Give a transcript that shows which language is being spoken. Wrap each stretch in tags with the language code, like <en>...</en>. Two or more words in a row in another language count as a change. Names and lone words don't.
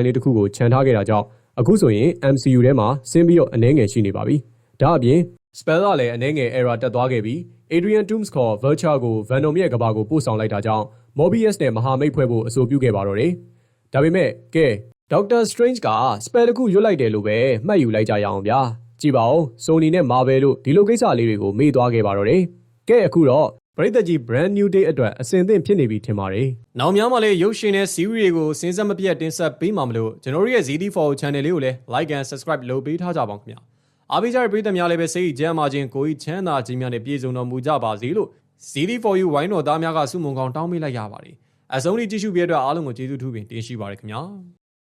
<my>လေးတစ်ခုကိုခြံထားခဲ့တာကြောင့်အခုဆိုရင် MCU ထဲမှာဆင်းပြီးတော့အနည်းငယ်ရှိနေပါပြီ။ဒါအပြင် spell ကလည်းအနည်းငယ် error တက်သွားခဲ့ပြီး Adrian Toomes ခေါ် Vulture ကို Venom ရဲ့ကဘာ ကိုပို့ဆောင်လိုက်တာကြောင့် Mobius နဲ့မဟာမိတ်ဖွဲ့ဖို့အဆိုပြုခဲ့ပါတော့တယ်။ဒါပေမဲ့ကဲ Doctor Strange က spell တစ်ခုရွတ်လိုက်တယ်လို့ပဲမှတ်ယူ လိုက်ကြရအောင်ဗျာ။ကြည့်ပါဦး Sony နဲ့ Marvel တို့ဒီလိုကိစ္စလေးတွေကိုမေ့သွားခဲ့ပါတော့တယ်။ကဲအခုတော့ပရိသတ်ကြီး</my> <en>brand new day</en> <my>အတွက်အစင်သင့်ဖြစ်နေပြီထင်ပါတယ်။နောက်များမှလည်းရုပ်ရှင်နဲ့ series တွေကိုစဉ်ဆက်မပြတ်တင်ဆက်ပေးမှာမလို့ကျွန်တော်တို့ရဲ့ ZD4 channel လေးကိုလည်း</my> <en>like and subscribe</en> <my>လုပ်ပေးထားကြပါဦးခင်ဗျာ။အားပေးကြတဲ့ပရိသတ်များလည်းပဲစိတ်ကြမ်းမာခြင်းကိုယ်ချမ်းသာခြင်းများနဲ့ပြည့်စုံတော်မူကြပါစေလို့ ZD4U ဝိုင်းတော်သားများကဆုမွန်ကောင်းတောင်းပေးလိုက်ရပါတယ်။အဆုံးထိကြည့်ရှုပေးတဲ့အတွက်အားလုံးကိုကျေးဇူးထူးပင်တင်ရှိပါရခင်ဗျာ။</my>